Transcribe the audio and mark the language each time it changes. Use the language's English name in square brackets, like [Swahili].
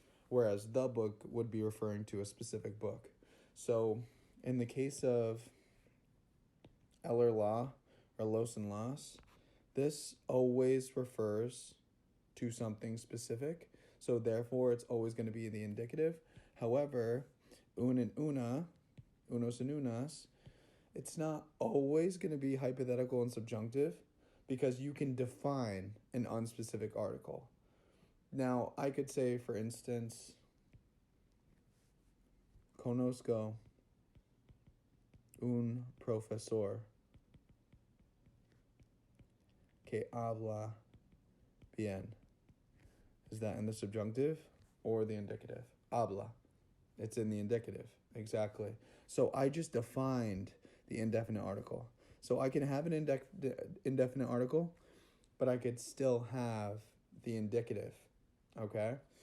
[English] Whereas the book would be referring to a specific book. So in the case of eller la or los and las, this always refers to something specific. So therefore, it's always going to be the indicative. However, un and una, unos and unas, it's not always going to be hypothetical and subjunctive because you can define an unspecific article. Now, I could say, for instance, [Spanish] conozco un profesor que habla bien. [English] Is that in the subjunctive or the indicative? Habla. It's in the indicative. Exactly. So I just defined the indefinite article. So I can have an indefinite article, but I could still have the indicative. Okay?